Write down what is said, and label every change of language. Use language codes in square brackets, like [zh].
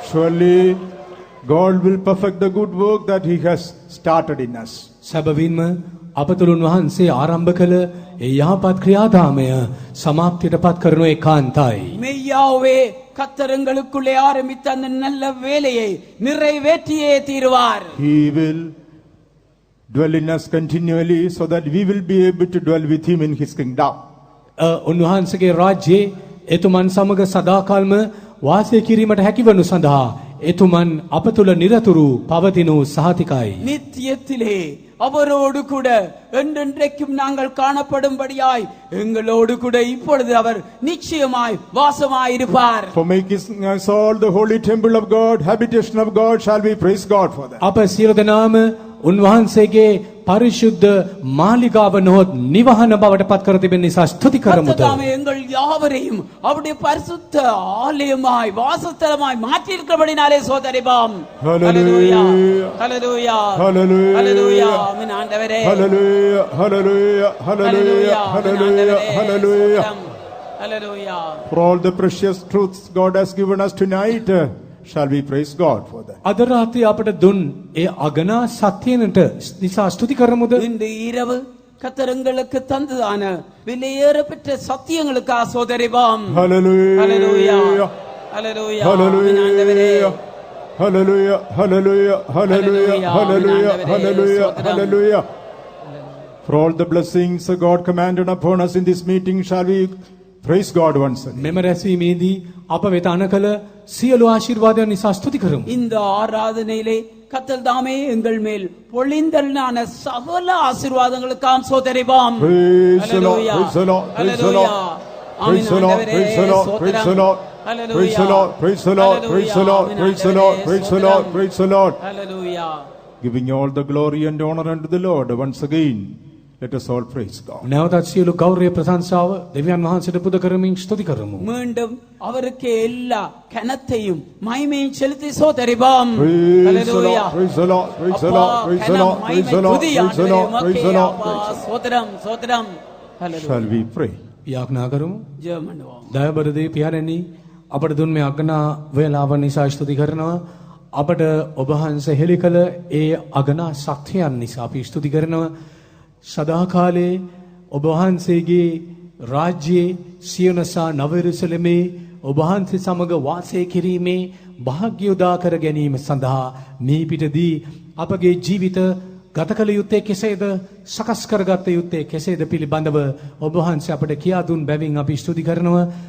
[en] Surely God will perfect the good work that He has started in us. [si] සැබවින්ම අප තුළ උන්වහන්සේ ආරම්භ කළ ඒ යහපත් ක්‍රියාදාමය සමාප්තියට පත් කරනු ඒකාන්තයි. [ta] மெய்யாவே கத்தருங்களுக்குள்ளே ஆரம்பித்த அந்த நல்ல வேலையை நிறைவேற்றியே தீருவார். [en] He will dwell in us continually so that we will be able to dwell with Him in His kingdom. [si] උන්වහන්සේගේ රාජ්‍යයේ එතුමන් සමග සදාකාල්ම වාසය කිරීමට හැකිවනු සඳහා එතුමන් අප තුළ නිරතුරු පවතිනු සහතිකයි. [ta] நித்தியத்திலே அவரோடு கூட என்றென்றைக்கும் நாங்கள் காணப்படும்படியாய் எங்களோடு கூட இப்பொழுது அவர் நிச்சயமாய் வாசமாயிருப்பார். [en] For making us all the holy temple of God, habitation of God, shall we praise God for that. [si] අප සියලු දෙනාම උන්වහන්සේගේ පරිශුද්ධ මාලිගාව නොහොත් නිවහන බවට පත් කර තිබෙන නිසා ස්තුති කරමුද. [ta] கர்த்தர் எங்கள் யாவரையும் அவருடைய பரிசுத்த ஆலயமாய் வாசஸ்தலமாய் மாற்றியிருக்கிறபடினாலே சோதரிபாம். [en] Hallelujah. [ta] ஹல்லேலூயா. [en] Hallelujah. [ta] ஹல்லேலூயா. ஆமென் ஆண்டவரே. [en] Hallelujah. Hallelujah. Hallelujah. Hallelujah. Hallelujah. Hallelujah. For all the precious truths God has given us tonight, shall we praise God for that. [si] අද රාත්‍රියේ අපට දුන් ඒ අගනා සත්‍යයන්ට නිසා ස්තුති කරමුද. [ta] இன்று இரவு கத்தரங்களுக்கு தந்ததான விலையேற பெற்ற சத்தியங்களுக்கா சோதரிபாம். [en] Hallelujah. [ta] Hallelujah. Hallelujah. [en] Hallelujah. Hallelujah. Hallelujah. Hallelujah. Hallelujah. Hallelujah. Hallelujah. For all the blessings God commanded upon us in this meeting, shall we praise God once again. [si] මෙම රැස්වීමේදී අප වෙත අණ කළ සියලු ආශිර්වාදයන් නිසා ස්තුති කරමු. [ta] இந்த ஆராதனையிலே கர்த்தர் தாமே எங்கள் மேல் பொழிந்தருளின சகல ஆசீர்வாதங்களுக்காம் சோதரிபாம். [en] Praise the Lord. Praise the Lord. Praise the Lord. Praise the Lord. Praise the Lord. Praise the Lord. Praise the Lord. Praise the Lord. Praise the Lord. Praise the Lord. Praise the Lord. Praise the Lord. Hallelujah. Giving all the glory and honor unto the Lord once again. Let us all praise God. [si] නැවතත් සියලු ගෞරවය ප්‍රශංසාව දෙවියන් වහන්සේට පුද කරමින් ස්තුති කරමු. [ta] மீண்டும் அவருக்கு எல்லா கனத்தையும் மகிமையும் செலுத்தி சோதரிபாம். [en] Praise the Lord. Praise the Lord. Praise the Lord. Praise the Lord. Praise the Lord. Praise the Lord. Praise the Lord. [ta] சோதரம் சோதரம். Hallelujah. [en] Shall we pray? [si] යාඥා කරමු. [ta] ஜெபம் பண்ணுவோம். [si] දයාබර දේ පියාණනි අපට දුන් මේ අගනා වේලාව නිසා ස්තුති කරනවා. අපට ඔබ වහන්සේ හෙළි කළ ඒ අගනා ශක්තියන් නිසා අපි ස්තුති කරනවා. සදාකාලේ ඔබ වහන්සේගේ රාජ්‍යයේ සියනසා නව යෙරුසලමේ ඔබ වහන්සේ සමග වාසය කිරීමේ භාග්‍ය උදා කර ගැනීම සඳහා මේ පිටදී අපගේ ජීවිත ගත කළ යුත්තේ කෙසේද, සකස් කරගත යුත්තේ කෙසේද පිළිබඳව ඔබ වහන්සේ අපට කියා දුන් බැවින් අපි ස්තුති කරනවා.